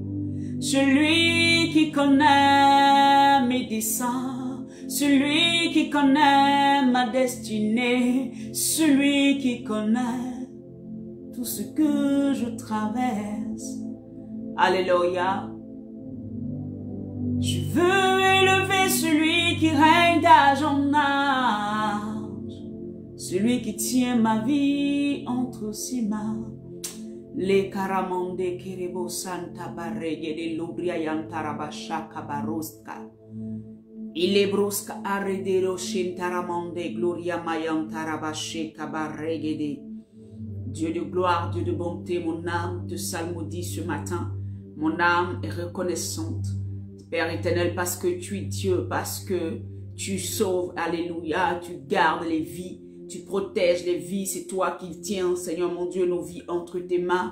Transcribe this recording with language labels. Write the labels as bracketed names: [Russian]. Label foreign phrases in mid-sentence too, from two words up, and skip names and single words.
[French] Celui qui connaît mes desseins, celui qui connaît ma destinée, celui qui connaît tout ce que je traverse. Alléluia. Je veux élever celui qui règne d'âge en âge, celui qui tient ma vie entre ses mains. Les karamonde kerebo santa barrege de lubria yantarabasha kabaroska. Il est brusque arredero shintaramonde gloria mayantarabashe kabarrege de. Dieu de gloire, Dieu de bonté, mon âme te salmodie ce matin. Mon âme est reconnaissante. Père éternel, parce que tu es Dieu, parce que tu sauves, alléluia, tu gardes les vies, tu protèges les vies, c'est toi qui tiens, Seigneur mon Dieu, nos vies entre tes mains.